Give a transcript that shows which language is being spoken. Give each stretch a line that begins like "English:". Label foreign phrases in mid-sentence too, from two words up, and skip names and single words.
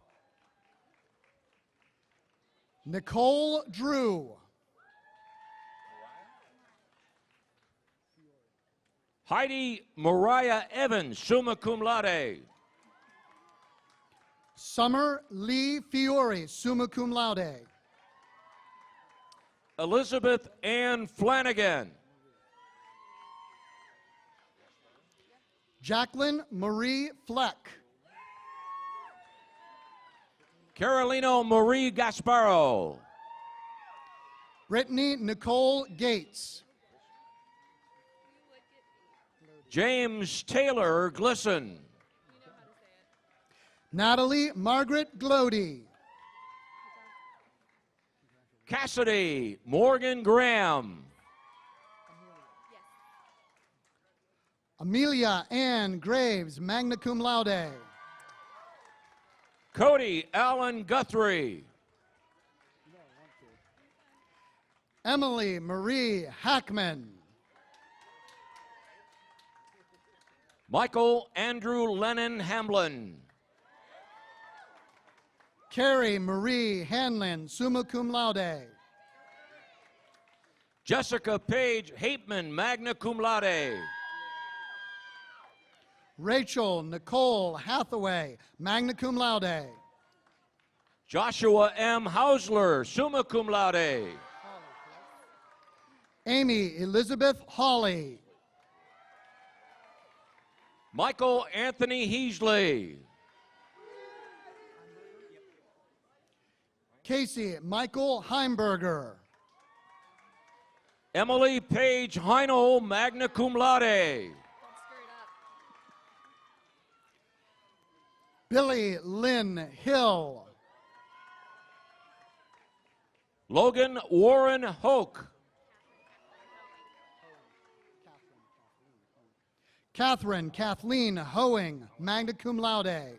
English: Nicole Drew. Heidi Mariah Evans,
Latin: summa cum laude.
English: Summer Lee Fiore,
Latin: summa cum laude.
English: Elizabeth Ann Flanagan. Jacqueline Marie Fleck. Carolino Marie Gasparo. Brittany Nicole Gates. James Taylor Glisson. Natalie Margaret Glody. Cassidy Morgan Graham. Amelia Ann Graves,
Latin: magna cum laude.
English: Cody Allen Guthrie. Emily Marie Hackman. Michael Andrew Lennon Hamlin. Carrie Marie Hanlon,
Latin: summa cum laude.
English: Jessica Page Hapeman,
Latin: magna cum laude.
English: Rachel Nicole Hathaway,
Latin: magna cum laude.
English: Joshua M.
Latin: Hausler, summa cum laude.
English: Amy Elizabeth Hawley. Michael Anthony Heasley. Casey Michael Heimberger. Emily Page Heino,
Latin: magna cum laude.
English: Billy Lynn Hill. Logan Warren Hoke. Catherine Kathleen Hoeing,
Latin: magna cum laude.